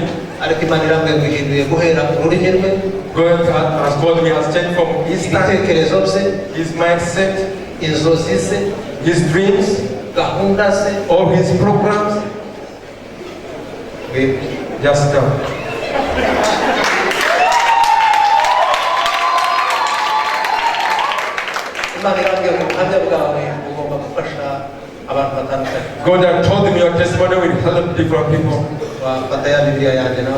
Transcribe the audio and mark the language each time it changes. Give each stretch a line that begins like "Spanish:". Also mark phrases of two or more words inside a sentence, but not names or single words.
Kinyarwanda: ariko Imana irambwiye ngo ihinduye guhera ku rurimi rwe,
English: God has told me, has changed from his time,
Kinyarwanda: ibitekerezo bye,
English: his mindset,
Kinyarwanda: inzozi ze,
English: his dreams,
Kinyarwanda: gahunda ze,
English: all his programs. Just come.
Kinyarwanda: Imana irambwiye ngo ubuhamya bwawe bugomba gufasha abantu batandukanye.
English: God had told me your testimony will help different people.
Kinyarwanda: Wafata ya Bibiliya yanjye nawe.